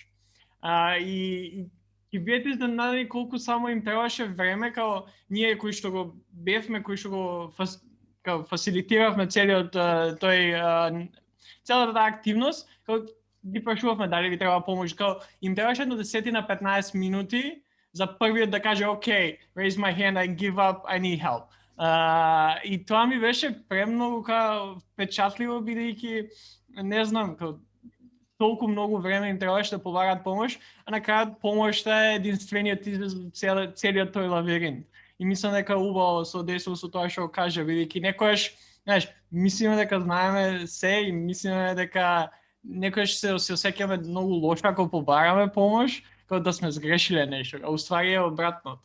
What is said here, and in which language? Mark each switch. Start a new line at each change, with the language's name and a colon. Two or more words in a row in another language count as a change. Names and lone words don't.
Macedonian: И бидете изненадени колку само им требаше време, као ние кои што го бевме, кои што го фасилитиравме целиот целата таа активност, као ги прашувавме дали ви треба помош, као им требаше едно 10-15 минути за првиот да каже окей,
English: raise my hand, I give up, I need help.
Macedonian: И тоа ми беше премногу впечатливо, бидејќи не знам, толку многу време им требаше да побараат помош, а на крајот помошта е единствениот излез од целиот тој лавиринт. И мислам дека убаво со дејство со тоа што каже, бидејќи некојаш, знаеш, мислиме дека знаеме се и мислиме дека некојаш се осеќаме многу лошо ако побараме помош, како да сме сгрешиле нешто, а уствари е обратното.